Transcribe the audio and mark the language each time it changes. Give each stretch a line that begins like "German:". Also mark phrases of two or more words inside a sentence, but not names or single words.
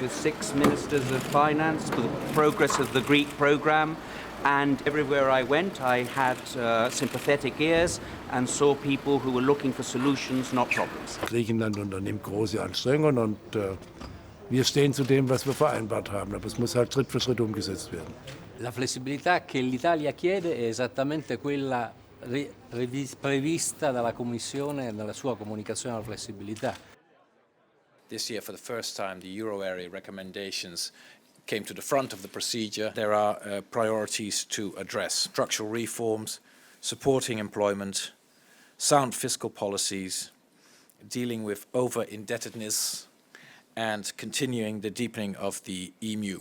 English: with 6 ministers of finance the progress of the Greek program, and everywhere I went I had sympathetic ears and saw people who were looking for solutions, not problems.
German: Griechenland unternimmt große Anstrengungen und wir stehen zu dem, was wir vereinbart haben, aber es muss halt Schritt für Schritt umgesetzt werden.
Italian: La flessibilità che l'Italia chiede è esattamente quella prevista dalla Commissione nella sua comunicazione alla flessibilità.
English: This year, for the first time, the euro area recommendations came to the front of the procedure. There are priorities to address: structural reforms, supporting employment, sound fiscal policies, dealing with over-indebtedness, and continuing the deepening of the EMU.